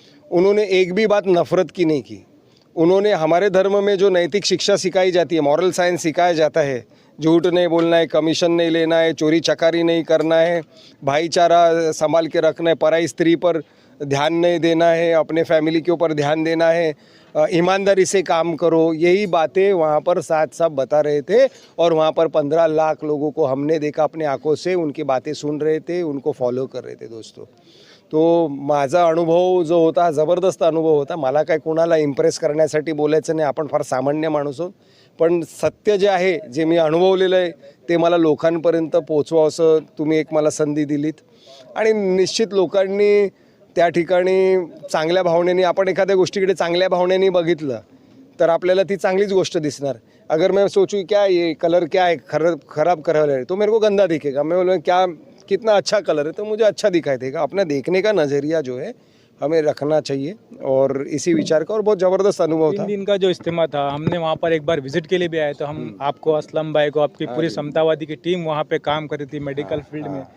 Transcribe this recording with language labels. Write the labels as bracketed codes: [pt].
[hi] उन्होंने एक भी बात नफ़रत की नहीं की। उन्होंने हमारे धर्म में जो नैतिक शिक्षा सिखाई जाती है, मॉरल साइंस सिखाया जाता है, झूठ नहीं बोलना है, कमीशन नहीं लेना है, चोरी चकारी नहीं करना है, भाईचारा संभाल के रखना है, पराई स्त्री पर ध्यान नहीं देना है, अपने फैमिली के ऊपर ध्यान देना है, ईमानदारी से काम करो, यही बातें वहाँ पर साथ साथ बता रहे थे। और वहाँ पर 15 लाख लोगों को हमने देखा अपने आंखों से, उनकी बातें सुन रहे थे, उनको फॉलो कर रहे थे दोस्तों। [mr] तो माझा अनुभव जो होता, जबरदस्त अनुभव होता। मला काय कोणाला इम्प्रेस करण्यासाठी बोलायचं नाही, आपण फार सामान्य माणूस आहोत, पण सत्य जे आहे, जे मी अनुभवलेलं आहे, ते मला लोकांपर्यंत पोचवावं असं तुम्ही एक मला संधी दिलीत। आणि निश्चित लोकांनी त्या ठिकाणी चांगल्या भावनेने, आपण एखाद्या गोष्टीकडे चांगल्या भावनेने बघितलं तर आपल्याला ती चांगलीच गोष्ट दिसणार। [hi] अगर मैं सोचूं क्या ये कलर क्या है, खराब कलर है, तो मेरे को गंदा दिखेगा। मैं बोलूँ क्या कितना अच्छा कलर है, तो मुझे अच्छा दिखाई देगा। अपना देखने का नज़रिया जो है हमें रखना चाहिए, और इसी विचार का। और बहुत ज़बरदस्त अनुभव 3 था। दिन का जो इज्तिमा था, हमने वहाँ पर एक बार विजिट के लिए भी आए, तो हम आपको, असलम भाई को, आपकी पूरी समतावादी की टीम वहाँ पे काम कर रही थी मेडिकल फील्ड में।